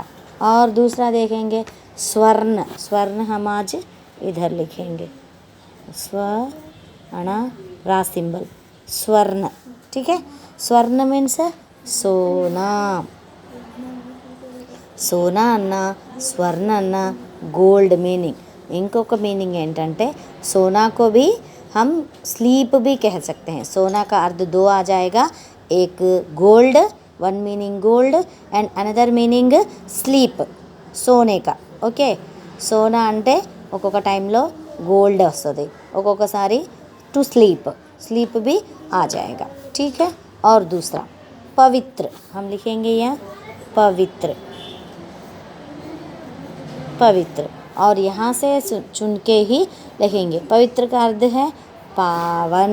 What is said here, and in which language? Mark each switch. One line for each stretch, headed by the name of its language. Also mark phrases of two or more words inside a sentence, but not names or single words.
Hindi: और दूसरा देखेंगे स्वर्ण. स्वर्ण हम आज इधर लिखेंगे स्वर्ण रा सिंबल स्वर्ण. ठीक है, स्वर्ण मीन्स सोना.
Telugu: సోనా అన్న స్వర్ణ అన్న
English: gold meaning.
Telugu: ఇంకొక మీనింగ్ ఏంటంటే
Hindi: सोना को भी हम स्लीप भी कह सकते हैं. सोना का अर्थ दो आ जाएगा.
English: एक गोल्ड, one meaning gold and another meaning sleep,
Hindi: सोने का.
Telugu: ఓకే, సోనా అంటే ఒక్కొక్క టైంలో గోల్డ్ వస్తుంది, ఒక్కొక్కసారి
English: to sleep,
Hindi: स्लीप भी आ जाएगा. ठीक है, और दूसरा पवित्र हम लिखेंगे यहाँ पवित्र. पवित्र, और यहाँ से चुन के ही लिखेंगे. पवित्र का अर्थ है पावन.